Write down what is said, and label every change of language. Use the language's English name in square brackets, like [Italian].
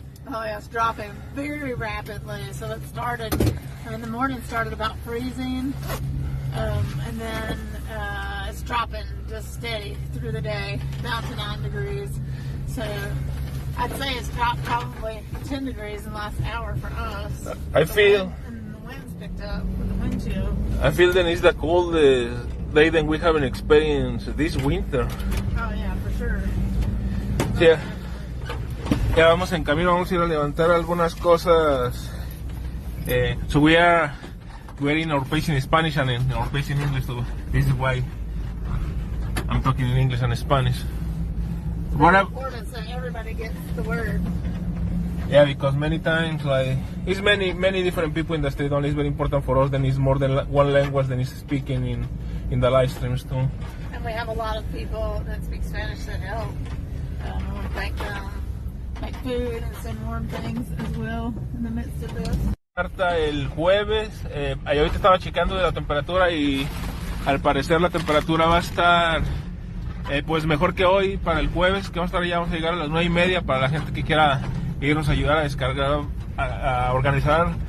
[English] Oh yeah, it's dropping very rapidly. So it started in the morning, started about freezing, and then it's dropping just steady through the day, down to 9 degrees. So I'd say it's dropped probably 10 degrees in the last hour for us. I feel... And the wind's picked up with the wind chill. I feel that it's the coldest day that we haven't experienced this winter. Oh yeah, for sure. [Spanish] Sí, ya vamos en camino, vamos a ir a levantar algunas cosas. [English] So we're in our place in Spanish and in our place in English, so this is why I'm talking in English and Spanish. It's very important so everybody gets the word. Yeah, because many times, like, it's many different people in the street, only it's very important for us, then it's more than one language than is speaking in the live streams too. And we have a lot of people that speak Spanish that help. I want to thank them, make food and send warm things as well in the midst of this. [Spanish] El jueves, ahorita estaba checando de la temperatura y al parecer la temperatura va a estar pues mejor que hoy para el jueves, que vamos a llegar a las 9:30 para la gente que quiera irnos a ayudar a descargar, a organizar